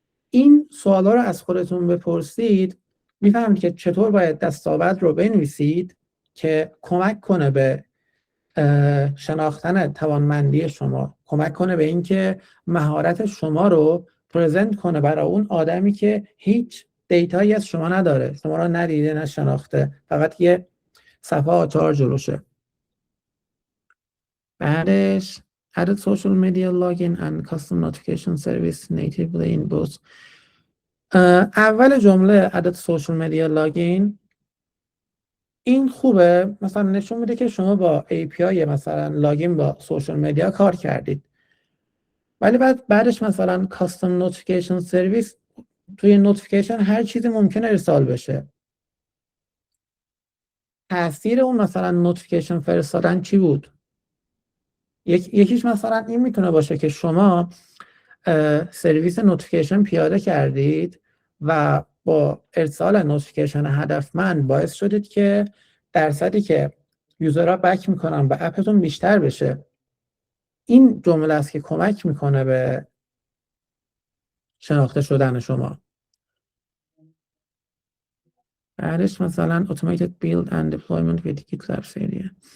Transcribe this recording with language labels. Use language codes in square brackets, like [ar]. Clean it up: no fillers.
[fa] این سوالا رو از خودتون بپرسید، میفهمید که چطور باید دستاورد رو بنویسید که کمک کنه به شناختن توانمندی شما، کمک کنه به اینکه مهارت شما رو پرزنت کنه برای اون آدمی که هیچ دیتایی از شما نداره، شما رو ندیده نشناخته، فقط یه صفحه آچار جلوشه. بعدش [en] added social media login and custom notification service natively in both. [fa] اول جمله [en] added social media login [fa] این خوبه، مثلا نشون میده که شما با API مثلا لاگین با سوشال مدیا کار کردید. ولی بعدش مثلا کاستم نوتیفیکیشن سرویس، توی نوتیفیکیشن هر چیزی ممکنه ارسال بشه. تاثیر اون مثلا نوتیفیکیشن فرستادن چی بود؟ یکیش مثلا این میتونه باشه که شما سرویس نوتیفیکیشن پیاده کردید و با ارسال نوتیفیکیشن هدفمند باعث شدید که درصدی که یوزرها بک میکنن به اپتون بیشتر بشه. این جمله است که کمک میکنه به شناخته شدن شما. بعدش مثلا [en] automated build and deployment with GitLab area.